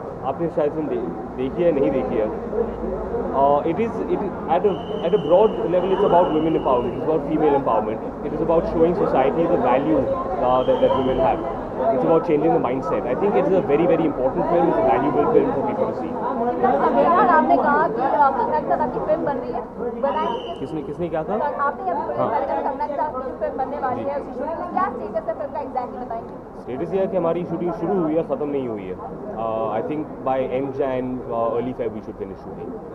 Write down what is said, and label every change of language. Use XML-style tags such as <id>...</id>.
<hi>आपने शायद फिल्म देखी है, नहीं देखी है।</hi> <en>It is at a broad level, it's about women empowerment, it's about female empowerment, it is about showing society the value that women have. It's about changing the mindset. I think it's a very, very important film. It's a valuable film for people to see.</en> <hi>Imran, आपने कहा कि कंगना के साथ आपकी film बन रही है, बनाएंगे किसने क्या कहा? आपने अब कंगना के साथ जो फिल्म बनने वाली है उसकी शूटिंग में क्या स्टेटस है फिल्म का, एग्जैक्टली बताएंगे? स्टेटस ये है कि हमारी शूटिंग शुरू हुई है, ख़त्म नहीं हुई है।</hi> <en>I think by end Jan early Feb we should finish shooting.</en>